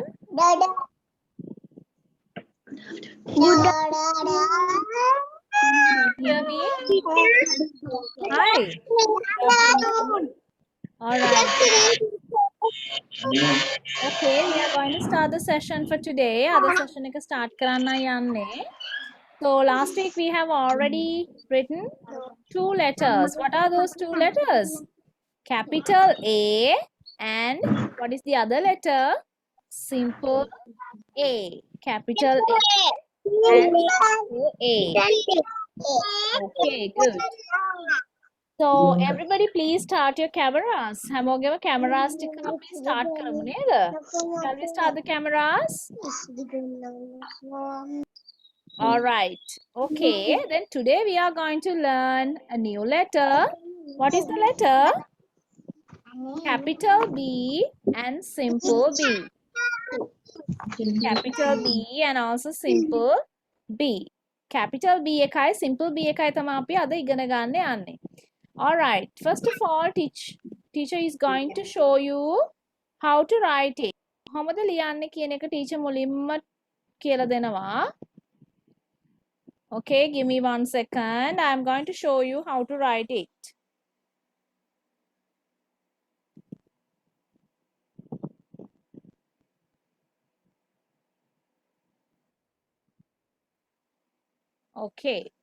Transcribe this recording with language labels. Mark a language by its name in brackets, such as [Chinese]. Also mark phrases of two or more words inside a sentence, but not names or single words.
[English] Dada. Dada. Hear me? Hi. All right. Okay, we are going to start the session for today. Other session [Sinhala] එක start කරන්න යන්නේ. [English] So last week we have already written two letters. What are those two letters? Capital A and what is the other letter? Simple A. Capital A and simple A. Okay, good. So everybody please start your cameras. [Sinhala] හැමෝගෙම cameras ටික අපි start කරමු නේද? [English] Shall we start the cameras? All right. Okay, then today we are going to learn a new letter. What is the letter? Capital B and simple B. Capital B and also simple B. Capital B [Sinhala] එකයි [English] simple B [Sinhala] එකයි තමයි අපි අද ඉගෙන ගන්න යන්නේ. [English] All right. First of all, teacher is going to show you how to write it. [Sinhala] කොහොමද ලියන්නේ කියන එක teacher මුලින්ම කියලා දෙනවා. [English] Okay, give me 1 second. I am going to show you how to write it. Okay.